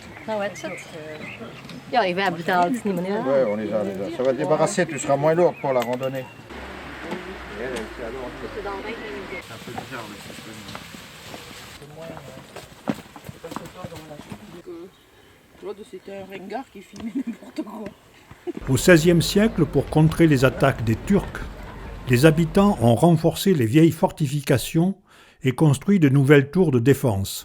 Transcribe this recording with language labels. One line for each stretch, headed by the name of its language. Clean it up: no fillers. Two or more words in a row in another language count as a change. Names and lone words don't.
Dutch: Nou, het zit. Ja, we hebben betaald, het is niet meer.
French: Ouais, on les a déjà. Ça va te débarrasser, tu seras moins lourde pour la randonnée. C'était un ringard qui filmait n'importe quoi. Au XVIe siècle, pour contrer les attaques des Turcs, les habitants ont renforcé les vieilles fortifications et construit de nouvelles tours de défense.